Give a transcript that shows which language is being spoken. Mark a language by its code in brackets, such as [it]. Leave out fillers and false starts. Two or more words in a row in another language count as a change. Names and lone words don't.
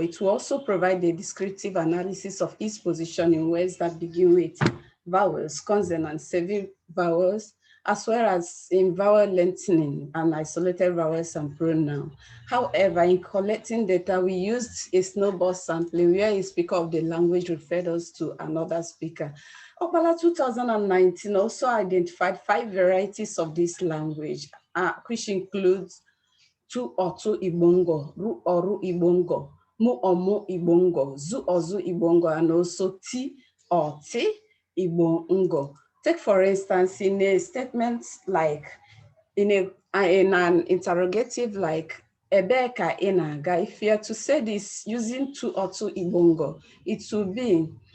[en] It will also provide a descriptive analysis of its position in words that begin with vowels, consonants, severe vowels, as well as in vowel lengthening and isolated vowels and pronouns. However, in collecting data, we used a snowball sampling where a speaker of the language referred us to another speaker. Okpala 2019 also identified 5 varieties of this language, which includes Tu Otu Ibongo, Ru Oru Ibongo, Mu Omu Ibongo, Zu Ozu Ibongo, and also Ti or Ti Ibongo. Take for instance, in a statement like, in an interrogative like, Ebeka Enaga, if you are to say this using Tu Otu Ibongo, it will be